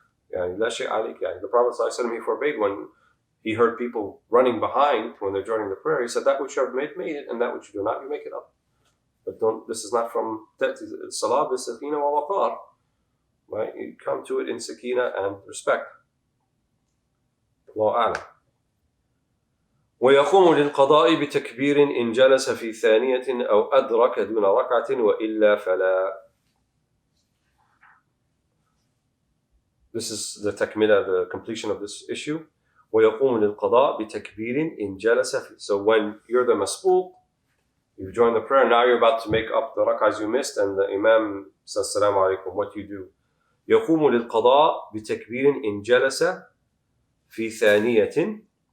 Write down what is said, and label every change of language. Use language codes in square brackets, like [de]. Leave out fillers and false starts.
[en] The Prophet ﷺ, he forbade when he heard people running behind when they're joining the prayer. He said, that which you have made it, and that which you do not, you make it up. But this is not from salah, this is sakina wa waqar. Right? You come to it in sakina and respect. Allahu a'lam. [ar] ويقوم للقضاء بتكبير إن جلس في ثانية أو أدرك دون ركعة وإلا فلا. [en] This is the takmila, the completion of this issue. [ar] ويقوم للقضاء بتكبير إن جلس في. [en] So when you're the masbuq, you've joined the prayer, now you're about to make up the rak'ahs you missed, and the Imam says Assalamu alaikum. What do you do? [ar] يقوم للقضاء بتكبير إن جلس في ثانية.